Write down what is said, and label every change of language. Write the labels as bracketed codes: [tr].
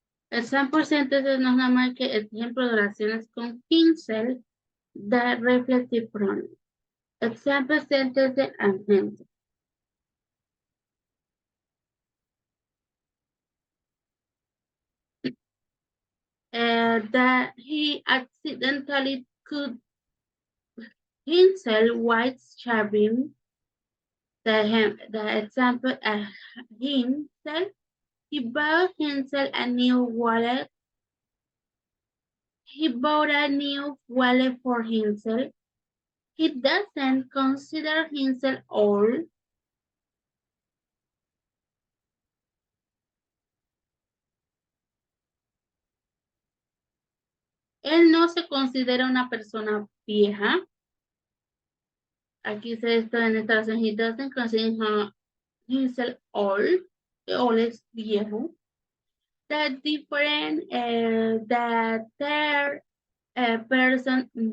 [en] Example sentences [es] no es nada más que ejemplo de oraciones con himself. [en] The reflective pronoun. Example sentences and himself. That he accidentally cut himself while shaving. The example himself. He bought himself a new wallet. He bought a new wallet for himself. He doesn't consider himself old. [es] Él no se considera una persona vieja. Aquí se esto en esta oración. [en] He doesn't consider himself old. Old [es] es viejo. [en] The different, the third person,